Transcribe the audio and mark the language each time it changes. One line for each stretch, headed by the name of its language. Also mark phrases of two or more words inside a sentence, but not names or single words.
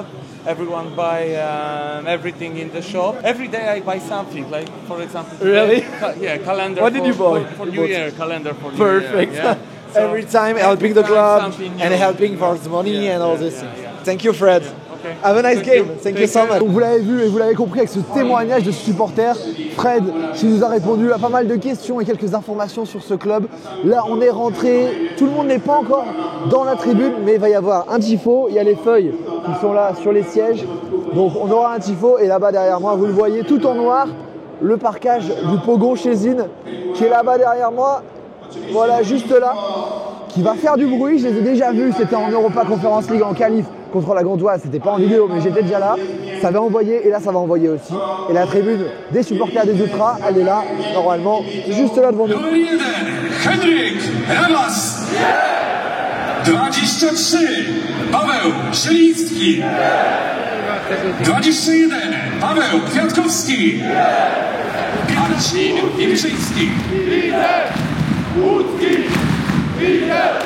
English: Everyone buy everything in the shop. Every day I buy something, like for example. Really? Calendar. What did you buy? For New Year, calendar for New Perfect. Year. Yeah. So every time helping the club and helping for the money and all this. Thank you, Fred. Have a nice game. Thank you so much.
French: Vous l'avez vu et vous l'avez compris avec ce témoignage de ce supporter, Fred, qui nous a répondu à pas mal de questions et quelques informations sur ce club. Là, on est rentré. Tout le monde n'est pas encore dans la tribune, mais il va y avoir un tifo. Il y a les feuilles qui sont là sur les sièges. Donc, on aura un tifo. Et là-bas derrière moi, vous le voyez, tout en noir, le parquage du Pogo Szczecin qui est là-bas derrière moi. Voilà, juste là, qui va faire du bruit. Je les ai déjà vus. C'était en
English: Europa Conference League
French: en qualif contre la Gantoise. C'était pas en vidéo, mais j'étais déjà là. Ça va envoyer et là, ça va envoyer aussi. Et la tribune des supporters des Ultras, elle est là, normalement, juste là devant nous.
Polish: Henryk Ramas. 23 Paweł Szyliński. 21 Paweł Kwiatkowski. Marcin Wilczyński. Łódzki! Widzew!